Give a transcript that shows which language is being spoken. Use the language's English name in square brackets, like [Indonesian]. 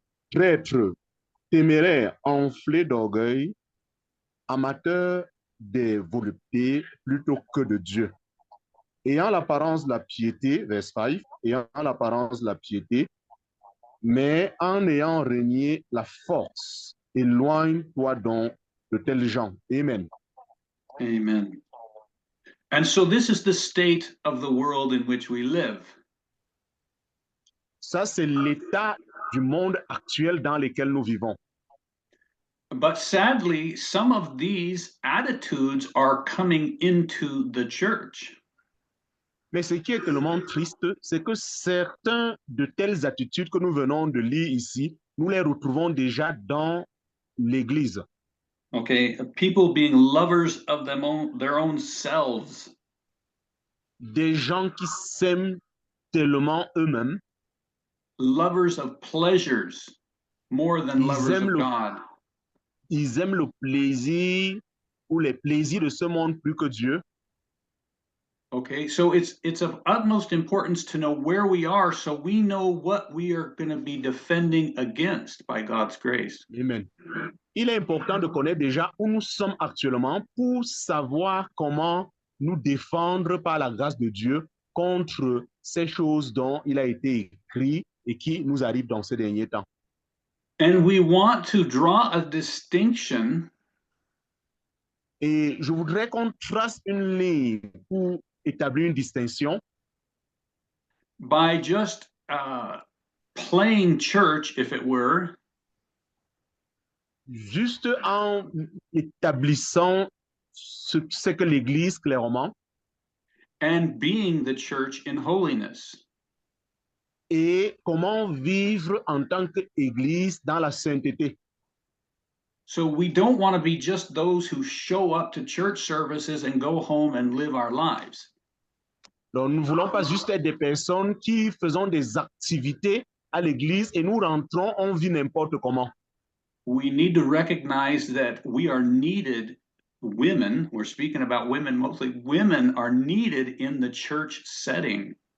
[French] Traîtres, téméraires, enflés d'orgueil, amateurs des voluptés plutôt que de Dieu. Ayant l'apparence de la piété, verse 5, ayant l'apparence de la piété, mais en ayant régné la force, éloigne-toi donc de tels gens. Amen. Amen. [English] And so this is the state of the world in which we live. [French] Ça, c'est l'état du monde actuel dans lequel nous vivons. [English] But sadly, some of these attitudes are coming into the church. [French] Mais ce qui est tellement triste, c'est que certains de telles attitudes que nous venons de lire ici, nous les retrouvons déjà dans l'Église. [English] Okay, people being lovers of their own selves. [French] Des gens qui s'aiment tellement eux-mêmes. [English] Lovers of pleasures more than lovers of God. [French] Ils aiment le plaisir ou les plaisirs de ce monde plus que Dieu. [English] Okay, so it's of utmost importance to know where we are so we know what we are going to be defending against by God's grace. Amen. [French] Il est important de connaître déjà où nous sommes actuellement pour savoir comment nous défendre par la grâce de Dieu contre ces choses dont il a été écrit et qui nous arrivent dans ces derniers temps. [English] And we want to draw a distinction. [French] Et je voudrais qu'on trace une ligne pour établir une distinction. [English] By just playing church, if it were. [French] Juste en établissant ce que l'Église clairement. [English] And being the church in holiness. [French] Et comment vivre en tant qu'Église dans la sainteté. [English] So we don't want to be just those who show up to church services and go home and live our lives. [French] Donc, nous ne voulons pas juste être des personnes qui faisons des activités à l'église et nous rentrons, on vit n'importe comment. [English] We need to recognize that we are needed. Women, we're speaking about women mostly, women are needed in the church setting.